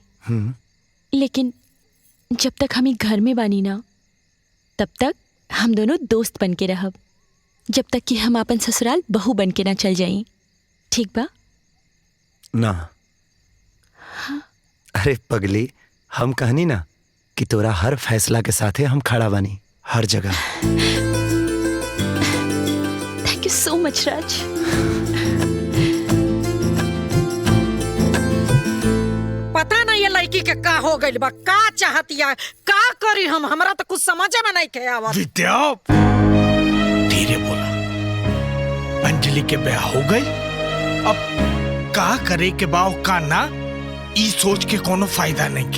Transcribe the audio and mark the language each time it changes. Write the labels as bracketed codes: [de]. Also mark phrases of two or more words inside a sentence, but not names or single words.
[bho] लेकिन जब तक हम घर में बानी ना, तब तक हम दोनों दोस्त बन के रहब, जब तक कि हम अपन ससुराल बहू बन के ना चल जाई। ठीक बा ना? हाँ। अरे पगली, हम कहनी ना कि तोरा हर फैसला के साथे हम खड़ा बानी, हर जगह। [en] Thank you so much राज। [bho] पता नहीं ये लड़की के का हो गइल बा, का चाहतिया, का करी हम, हमरा तो कुछ समझे में नहीं के आवत। विद्या, धीरे बोला। अंजलि के ब्याह हो गई, अब का करे के बाव का ना, ई सोच के कोनो फायदा नहीं के।